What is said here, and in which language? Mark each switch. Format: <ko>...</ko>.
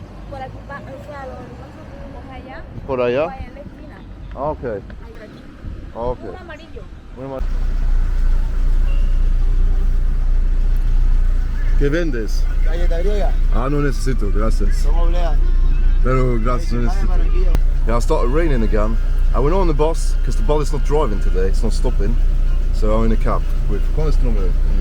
<es>Por aquí, o sea, lo vamos allá. Por allá? Vaya en la esquina. Ah, ok. Ahí por aquí. Ah, ok. Un amarillo. Muy mal. ¿Qué vendes? Galleta griega. Ah, no necesito, gracias. Son obleas. Pero gracias, no necesito.</es> <en>Yeah, I started raining again. I went on the bus because the bus is not driving today, it's not stopping. So I'm in a cab with,</en> <es>¿cuál es tu nombre?</es>